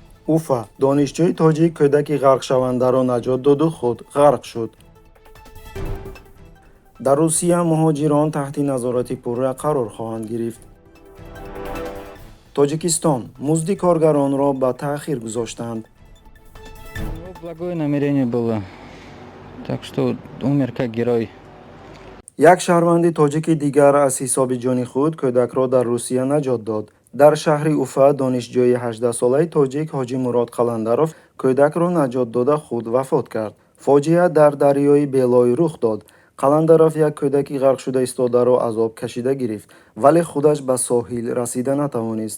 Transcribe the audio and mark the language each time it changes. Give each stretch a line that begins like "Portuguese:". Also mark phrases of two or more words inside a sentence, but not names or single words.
Tajik: уфа донишҷӯи тоҷик кӯдаки ғарқшавандаро наҷот доду худ ғарқ шуд. дар русия муҳоҷирон таҳти назорати пурра қарор хоҳанд гирифт. тоҷикистон музди коргаронро ба таъхир гузоштанд.
Russian: Благое намерение было, так что умер как герой.
Tajik: як шаҳрванди тоҷики дигар аз ҳисоби ҷони худ кӯдакро дар русия наҷот дод. дар шаҳри уфа донишҷӯи 18-солаи тоҷик ҳоҷи Мурод Қаландаров кӯдакро наҷот дода худ вафот кард. фоҷиа дар дарёи Белой рух дод. Қаландаров як кӯдаки ғарқшуда истодаро аз об кашида гирифт, вале худаш ба соҳил расида натавонист.